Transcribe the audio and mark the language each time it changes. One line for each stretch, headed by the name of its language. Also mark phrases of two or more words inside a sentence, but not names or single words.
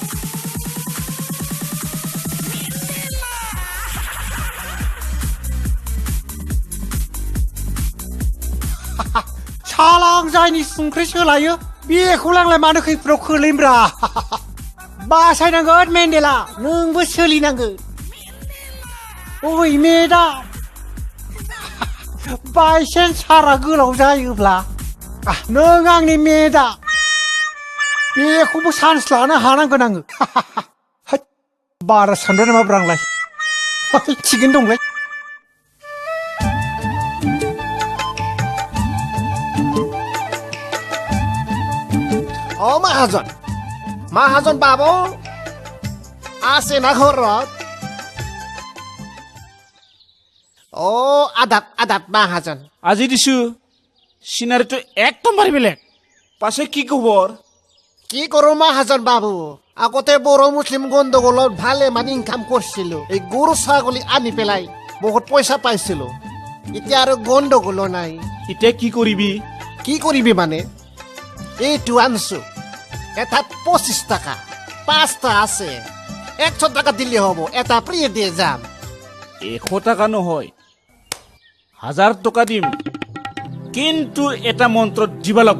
Bodo: सालां जायनि संख्रि सोलायो बेखौलाय आंलाय मानो खैफोदाव खोलैब्रा बासायनांगोन मेन्डेला नोंबो सोलिनांगोन ओइ मेडाम बायसेन्स सारा गोलाव जायोब्ला नों आंनि मेडा बेखौबो चान्स लानो हानांगोन आङो बारा सानदों नामा आंलाय थिगैनो दंलै
Assamese: অ' মহাজন বাবু, আছে না খৰত. অ' আদাত মহাজন. আজি দিছো সিনারিটো একদমবারে বেলেগ পাশে কি খবর কি করো Mahajon babu? আগতে বড় মুসলিম গন্ডগোলত ভালে মানে ইনকাম করছিল এই গরু ছাগলি আনি পেলাই বহুত পয়সা পাইছিল এতিয়া আর গন্ডগোল নাই ইতে কি করিবি কি করিবি মানে এইটো আনছো এটা 25 টাকা 5টা আছে 100 টাকা দিলে হব এটা ফ্রি দিয়ে যাম 100 টাকা নহয় 1000 টাকা দিম কিন্তু এটা মন্ত্র দিবা লাগব